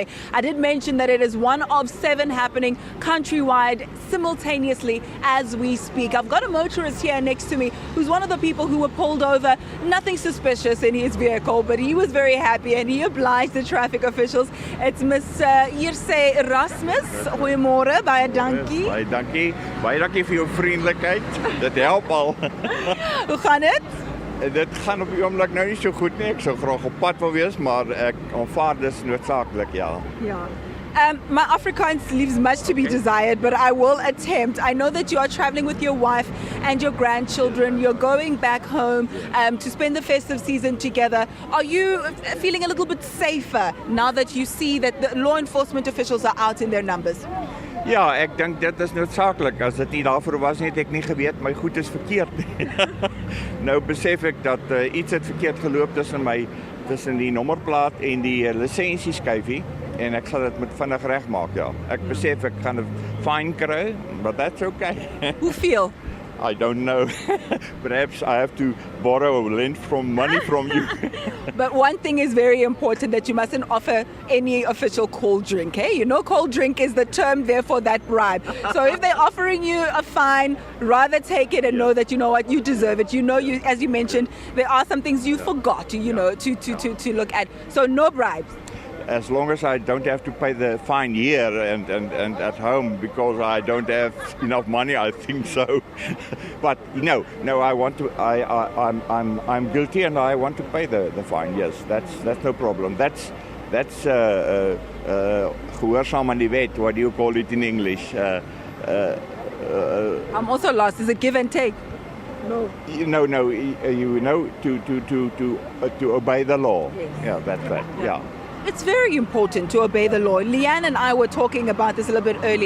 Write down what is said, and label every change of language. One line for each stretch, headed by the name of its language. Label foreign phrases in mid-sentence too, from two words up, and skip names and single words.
English: I did mention that it is one of 7 happening countrywide simultaneously as we speak. I've got a motorist here next to me who's one of the people who were pulled over. Nothing suspicious in his vehicle, but he was very happy and he obliged the traffic officials. It's Miss Ierse Erasmus.
Afrikaans: Goeiemôre, baie dankie. Baie dankie. Baie dankie vir jou vriendelikheid. Dit help al. Hoe gaan dit? Dit gaan op die oomblik nou nie so goed nie. Ek sou graag op pad wil wees, maar ek aanvaar dis noodsaaklik, ja.
English: My Afrikaans leaves much to be desired, but I will attempt. I know that you are traveling with your wife and your grandchildren. You're going back home to spend the festive season together. Are you feeling a little bit safer now that you see that the law enforcement officials are out in their numbers?
Afrikaans: Ja, ek dink dit is noodsaaklik. As dit nie daarvoor was nie, het ek nie geweet my goed is verkeerd nie. Nou besef ek dat iets het verkeerd geloop tussen die nommerplaat en die lisensieskyfie, en ek sal dit met vinnig regmaak, ja. Ek besef ek gaan 'n fine kry,
English: but that's okay.
Afrikaans: Hoeveel?
English: I don't know. Perhaps I have to borrow or lend money from you. But one thing is very important, that you mustn't offer any official cold drink. Hey, you know, cold drink is the term there for that bribe. So if they're offering you a fine, rather take it and know that, you know what, you deserve it. You know, you, as you mentioned, there are some things you forgot, you know, to look at. So no bribes. As long as I don't have to pay the fine here and at home because I don't have enough money, I think so. But no, I want to. I'm guilty and I want to pay the fine. Yes, that's no problem.
Afrikaans: That's gehoorsaam aan die wet.
English: What do you call it in English? I'm also lost. Is it give and take? No. No. You know, to obey the law. Yes. Yeah, that's right. Yeah. It's very important to obey the law. Leanne and I were talking about this a little bit earlier.